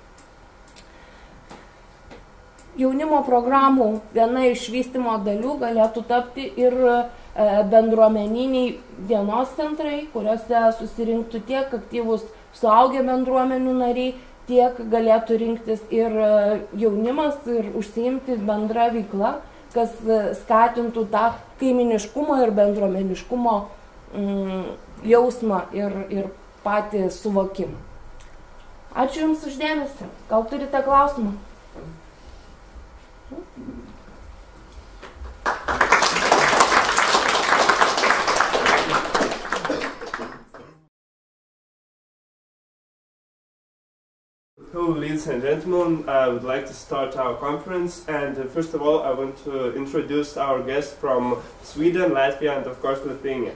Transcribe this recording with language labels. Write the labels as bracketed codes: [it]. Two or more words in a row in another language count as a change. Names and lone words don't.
[lt] Jaunimo programų viena iš vystymo dalių galėtų tapti ir bendruomeniniai dienos centrai, kuriuose susirinktų tiek aktyvus suaugę bendruomenių nariai, tiek galėtų rinktis ir jaunimas ir užsiimti bendrą veiklą, kas skatintų tą kaiminiškumo ir bendruomeniškumo jausmą ir patį suvokimą. Ačiū Jums uždėmesi. Gal turite klausimą? [en] Hello, ladies and gentlemen. I would like to start our conference, and first of all, I want to introduce our guests from Sweden, Latvia, and of course Lithuania.